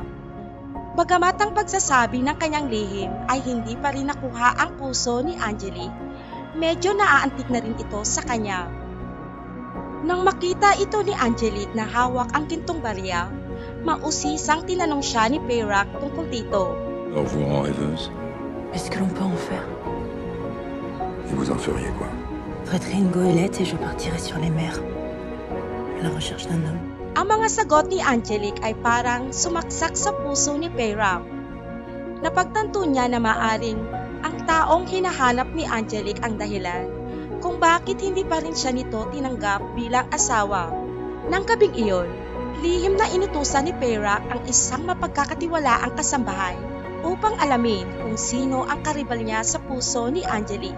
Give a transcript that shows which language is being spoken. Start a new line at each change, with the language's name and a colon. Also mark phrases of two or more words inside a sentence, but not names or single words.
Filipino: Bagamat ang pagsasabi ng kanyang lihim ay hindi pa rin nakuha ang puso ni Angelique, medyo naaantig na rin ito sa kanya. Nang makita ito ni Angelique na hawak ang gintong barya, mausisang tinanong siya ni Peyrac tungkol dito.
French: Alors vous rend rêveuse? Est-ce que l'on peut en faire? Et vous en feriez quoi? Je prêterai une goélette et je partirai sur les mers, à la recherche d'un homme.
Filipino: Ang mga sagot ni Angelique ay parang sumaksak sa puso ni Peyrac. Napagtanto niya na maaring ang taong hinahanap ni Angelique ang dahilan kung bakit hindi pa rin siya nito tinanggap bilang asawa. Nang gabing iyon, lihim na inutusan ni Peyrac ang isang mapagkakatiwalaang kasambahay upang alamin kung sino ang karibal niya sa puso ni Angelique.